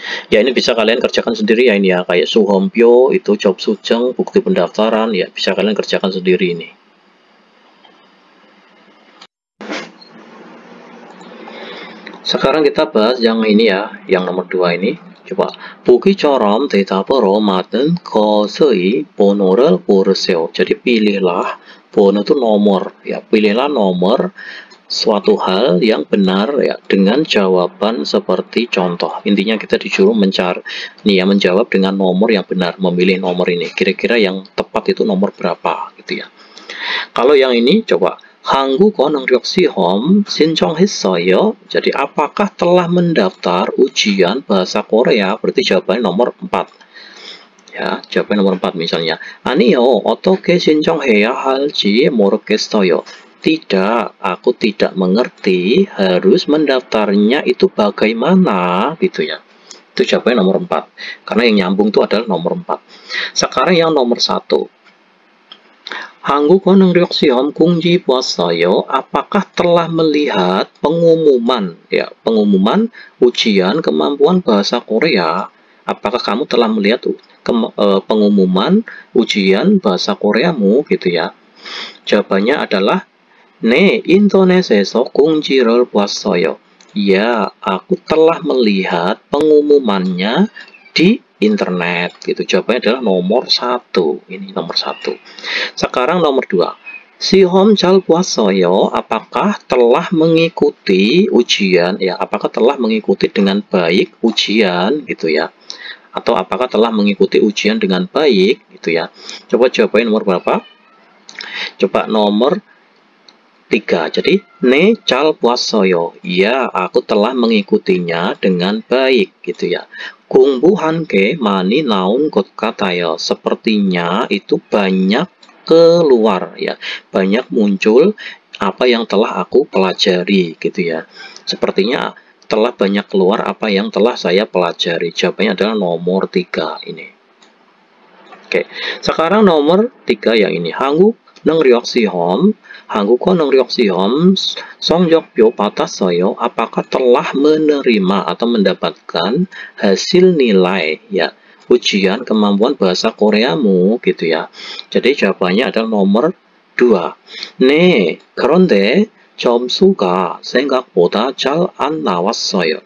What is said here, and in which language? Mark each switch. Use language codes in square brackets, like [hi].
[id] Ya ini bisa kalian kerjakan sendiri ya ini ya, kayak 수험표 itu 접수증, bukti pendaftaran ya, bisa kalian kerjakan sendiri ini. Sekarang kita bahas yang ini ya, yang nomor 2 ini. Coba, [ko] 보기처럼 대답으로 맞는 것의 번호를 고르세요. [id] Jadi pilihlah, 번호 itu nomor ya, pilihlah nomor suatu hal yang benar ya dengan jawaban seperti contoh. Intinya kita disuruh mencari nih ya, menjawab dengan nomor yang benar, memilih nomor ini. Kira-kira yang tepat itu nomor berapa gitu ya. Kalau yang ini coba [ko] 한국어 능력 시험 신청했어요. [id] Jadi apakah telah mendaftar ujian bahasa Korea? Berarti jawabannya nomor 4. Ya, jawaban nomor 4 misalnya. [ko] 아니요, 어떻게 신청해야 할지 모르겠어요. [id] Tidak, aku tidak mengerti harus mendaftarnya itu bagaimana gitu ya. Itu jawabannya nomor 4. Karena yang nyambung itu adalah nomor 4. Sekarang yang nomor 1. [ko] 한국어 능력 시험 공지 보았어요. [id] Apakah telah melihat pengumuman ya, pengumuman ujian kemampuan bahasa Korea? Apakah kamu telah melihat pengumuman ujian bahasa Koreamu gitu ya? Jawabannya adalah [ko] 네, 인터넷에서 공지를 보았어요. [id] Ya, aku telah melihat pengumumannya di internet gitu. Jawabannya adalah nomor 1. Ini nomor 1. Sekarang nomor 2. [ko] 시험 잘 보았어요. [id] Apakah telah mengikuti ujian ya? Apakah telah mengikuti dengan baik ujian gitu ya? Atau apakah telah mengikuti ujian dengan baik gitu ya? Coba jawabannya nomor berapa? Coba nomor 3. Jadi [ko] 네, 잘 보았어요. [id] Ya, aku telah mengikutinya dengan baik gitu ya. [ko] 공부한 게 많이 나온 것 같아요. [id] Sepertinya itu banyak keluar ya. Banyak muncul apa yang telah aku pelajari gitu ya. Sepertinya telah banyak keluar apa yang telah saya pelajari. Jawabannya adalah nomor 3 ini. Oke. Sekarang nomor 3 yang ini. [ko] 한국 능력 시험 한국어 능력 시험 성적표 받았어요. [id] Apakah telah menerima atau mendapatkan hasil nilai ya ujian kemampuan bahasa Koreamu gitu ya. Jadi jawabannya adalah nomor 2. [ko] 네, 그런데 점수가 생각보다 잘 안 나왔어요.